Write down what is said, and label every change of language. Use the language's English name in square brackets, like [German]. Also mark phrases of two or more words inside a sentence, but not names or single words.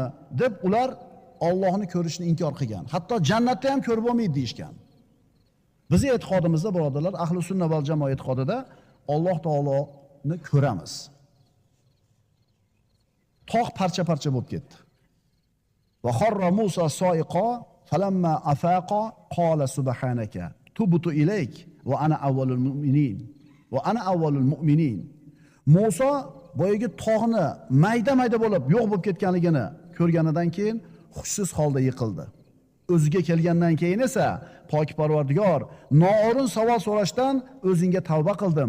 [Uzbek] deb ular Allohni ko'rishni inkor qilgan. Hatto jannatda ham ko'rib bo'lmaydi deyishgan. Bizning e'tiqodimizda birodarlar, ahli sunna val jamoa e'tiqodida Alloh taoloni ko'ramiz. Tog' parcha-parcha bo'lib ketdi. [Arabic] وخر موسى صعقا فلما أفاق قال سبحانك تبت إليك وأنا أول المؤمنين. وأنا أول المؤمنين. [Uzbek] Musa boyagi tog'ni mayda-mayda bo'lib yo'q bo'lib ketganligini ko'rganidan keyin hushsiz holda yiqildi. O'ziga kelgandan keyin esa pok Parvardigor, noo'rin savol so'rashdan o'zingga tavba qildim.